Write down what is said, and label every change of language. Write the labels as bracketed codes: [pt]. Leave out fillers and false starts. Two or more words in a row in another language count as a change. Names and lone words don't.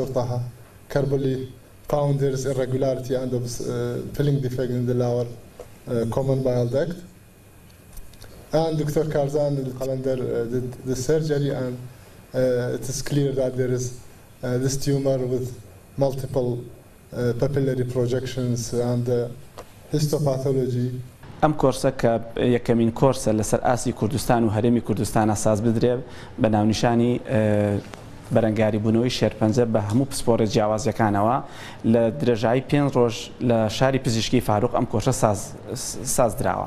[en] Taha Karbali, found there is irregularity and filling defect in the lower common bile duct. And Dr. Karzan al-Qalandar did the surgery, and it is clear that there is this tumor with multiple papillary projections and histopathology. [ckb] ئەم کۆرسە کە یەکەمین کۆرسە لەسەر ئاسی کوردستان و هەرێمی کوردستان ئاساس بدرێ بە ناونیشانی بەرەنگاری بوونەوەی شێرپەنجە بە هەموو پسپۆرە جیاوازیەکانەوە لە درێژایی 5 ڕۆژ لە شاری پزیشکی فاروق ئەم کۆرسە ساز دراوە.